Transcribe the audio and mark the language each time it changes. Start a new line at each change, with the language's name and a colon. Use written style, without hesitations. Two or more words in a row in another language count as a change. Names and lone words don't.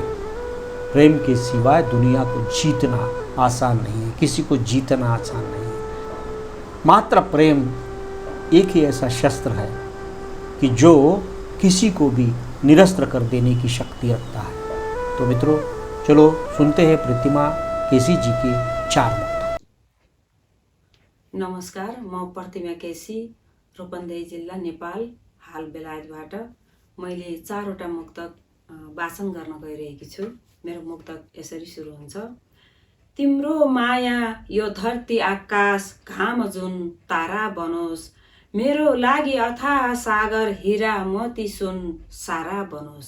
Hindi: प्रेम के सिवाय दुनिया को जीतना आसान नहीं है, किसी को जीतना आसान नहीं है। मात्र प्रेम एक ही ऐसा शस्त्र है कि जो किसी को भी निरस्त्र कर देने की शक्ति रखता है। तो मित्रों, चलो सुनते हैं प्रतिमा केसी जी की 4 मुक्त।
Nepali: नमस्कार, म प्रतिमा केसी, रूपन्देही जिल्ला, नेपाल, हाल बेलायतबाट। मैले 4वटा मुक्तक वाचन गर्न गइरहेकी छु। मेरो मुक्तक यसरी सुरु हुन्छ। तिम्रो माया यो धरती आकाश घाम जुन तारा बनोस्, मेरो लागि अथाह सागर हीरा मोती सुन सारा बनोस्।